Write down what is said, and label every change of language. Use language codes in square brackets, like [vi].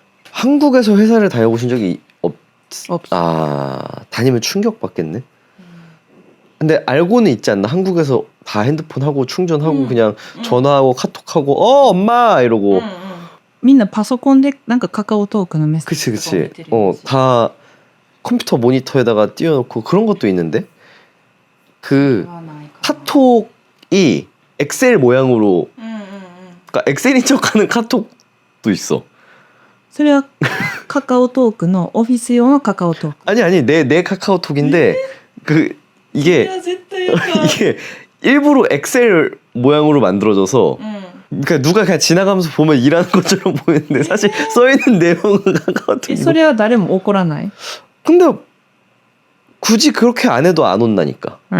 [ko] 한국에서 회사를 다녀보신 적이 없어. 아, 다니면 충격받겠네. 근데 알고는 있지 않나? 한국에서 다 핸드폰 하고 충전하고 그냥 전화하고 카톡하고 엄마 이러고 [ja] みんなパソコンでなんかカカオトークのメッセージ [ko] 그치 [ja] とかを見てるイメージ。 [ko] 다 컴퓨터 모니터에다가 띄워놓고 그런 것도 있는데 그 카톡이 엑셀 모양으로 그러니까 엑셀인 척하는 카톡도 있어. [ja] それはカカオトークのオフィス用のカカオトーク。 [ko] 아니 내 카카오톡인데 그 이게 이게 일부러 엑셀 모양으로 만들어져서 그러니까 누가 그냥 지나가면서 보면 일하는 것처럼 보이는데 사실 써 있는 내용은 카카오톡. [ja] それは誰も怒らない。 [ko] 근데 굳이 그렇게 안 해도 안 온다니까.